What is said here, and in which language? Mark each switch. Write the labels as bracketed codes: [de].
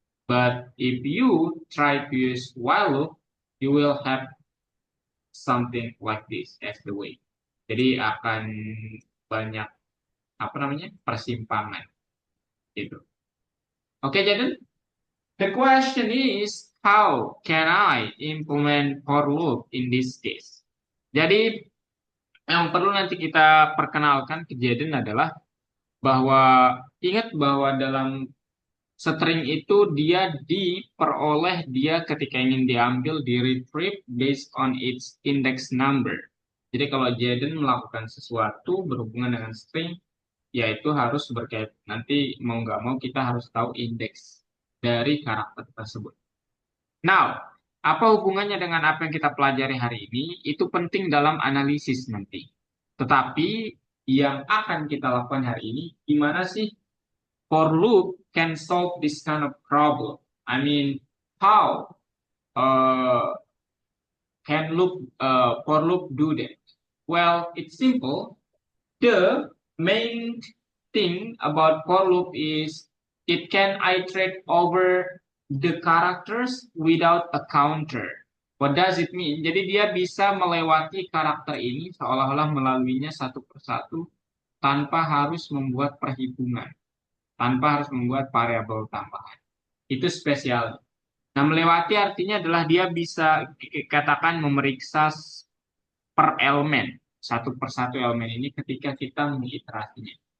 [en] But if you try to use while loop, you will have something like this as the way. [id] Jadi akan banyak apa namanya persimpangan gitu. Oke, Jaden. [en] The question is, how can I implement for loop in this case? [id] Jadi yang perlu nanti kita perkenalkan ke Jaden adalah bahwa ingat bahwa dalam string itu dia diperoleh dia ketika ingin diambil di retrieve [en] based on its index number. [id] Jadi kalau Jaden melakukan sesuatu berhubungan dengan string, yaitu harus berkait nanti mau nggak mau kita harus tahu indeks dari karakter tersebut. Now, apa hubungannya dengan apa yang kita pelajari hari ini? Itu penting dalam analisis nanti. Tetapi yang akan kita lakukan hari ini, gimana sih [en] for loop can solve this kind of problem? I mean, how uh, can for loop do that? Well, it's simple. The main thing about for loop is it can iterate over the characters without a counter. What does it mean? [id] Jadi dia bisa melewati karakter ini seolah-olah melaluinya satu persatu tanpa harus membuat perhitungan, tanpa harus membuat variabel tambahan. Itu spesial. Nah, melewati artinya adalah dia bisa katakan memeriksa per elemen, satu persatu elemen ini ketika kita mengiterasinya.